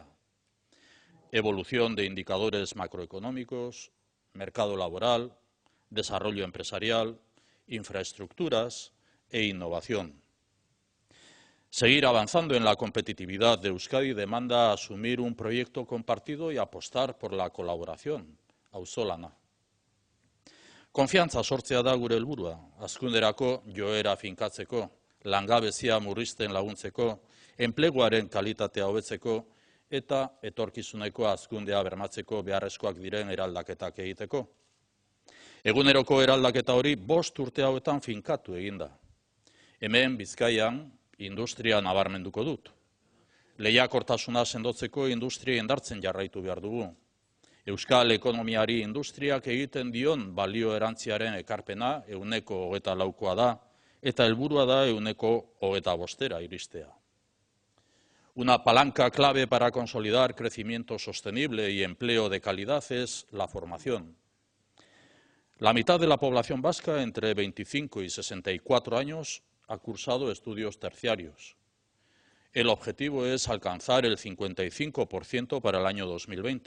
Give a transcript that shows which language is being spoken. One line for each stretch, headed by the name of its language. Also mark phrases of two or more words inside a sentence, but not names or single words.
Spanish: Evolución de indicadores macroeconómicos, mercado laboral, desarrollo empresarial, infraestructuras e innovación. Seguir avanzando en la competitividad de Euskadi demanda asumir un proyecto compartido y apostar por la colaboración, auzolana.
Basque: Konfiantza sortzea da gure helburua, hazkunderako joera finkatzeko, langabezia murrizten laguntzeko, enpleguaren kalitatea hobetzeko eta etorkizuneko hazkundea bermatzeko beharrezkoak diren eraldaketak egiteko. Eguneroko eraldaketa hori 5 urte hauetan finkatu eginda. Hemen Bizkaian industria nabarmenduko dut. Lehiakortasuna sendotzeko industria indartzen jarraitu behar dugu. Euskal ekonomiari industriak egiten dion balio erantziaren ekarpena 24%koa da, eta helburua da 25%ra iristea.
Spanish: Una palanca clave para consolidar crecimiento sostenible y empleo de calidad es la formación. La mitad de la población vasca, entre 25 y 64 años, ha cursado estudios terciarios. El objetivo es alcanzar el 55% para el año 2020.